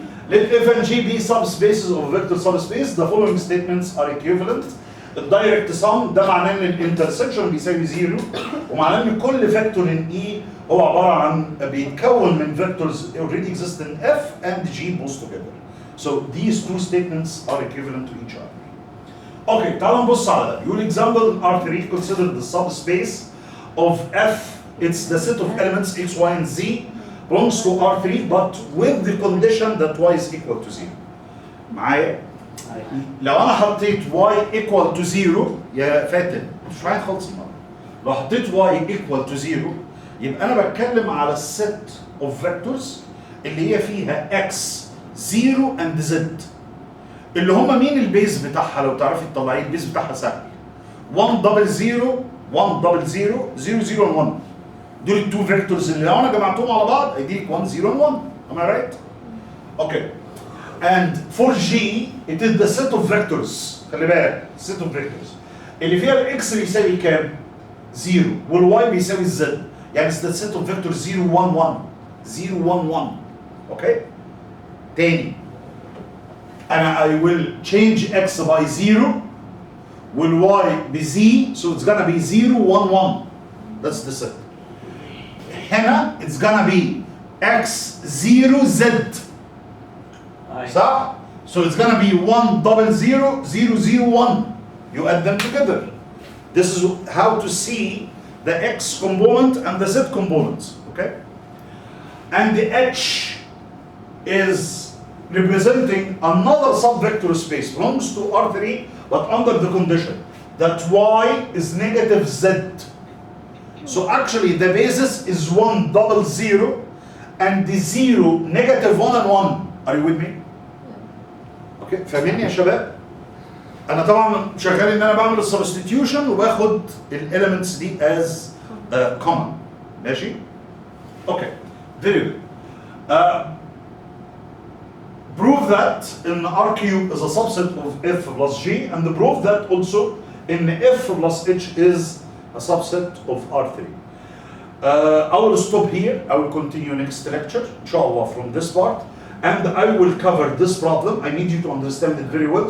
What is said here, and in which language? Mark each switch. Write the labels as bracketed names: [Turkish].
[English] Let f and g be subspaces of vector subspace. The following statements are equivalent. [Arabic] الدايركت sum ده معناه ان الانترسكشن بيساوي 0 ومعناه ان كل فيكتور ان E هو عباره عن بيتكون من [English] vectors already exist in f and g both together. So these two statements are equivalent to each other. [Arabic] Okay, تعالوا نبص على ده. يقول [English] example R3 consider the subspace of f. It's the set of elements x, y, and z belongs to R3 but with the condition that y is equal to 0. [Arabic] معايا؟ لو انا حطيت [English] y equal to 0 [Arabic] يا فاتن مش معايا خالص النهارده. لو حطيت y equal to 0 يبقى انا بتكلم على الست [English] of vectors [Arabic] اللي هي فيها x 0 and z اللي هم مين البيز بتاعها لو تعرفي تطلعيه البيز بتاعها سهل [English] 1 double 0 1 double 0 0 0 and 1 [Arabic] دول التو فيكتورز اللي لو انا جمعتهم على بعض هيديك 1 0 and 1. [English] Am I right? Okay. And for G it is the set of vectors. [Arabic] خلي بالك [English] set of vectors [Arabic] اللي فيها الاكس بيساوي كام؟ 0 والواي بيساوي الزد يعني [English] the set of vectors [Arabic] 0 1 1 0 1 1. اوكي؟ تاني انا [English] I will change x by 0 [Arabic] والواي ب [English] z so it's gonna be 0 1 1. That's the set. [Arabic] هنا [English] it's gonna be x 0 z [Arabic] صح؟ [English] So it's gonna be 1 0 0 0 0 1. You add them together. This is how to see the x component and the z component, okay? And the h is representing another subvector space, belongs to R3, but under the condition that y is negative z. So actually the basis is 1 0 0 and the 0 negative 1 and 1. Are you with me? [Arabic] اوكي فاهميني يا شباب؟ انا طبعا شغال ان انا بعمل السبستيتيوشن وباخد الاليمنتس دي از common. ماشي؟ اوكي [English] very good. Prove that in R cube is a subset of F plus G, and prove that also in F plus H is a subset of R3. I will stop here. I will continue next lecture, inshallah, from this part, and I will cover this problem. I need you to understand it very well.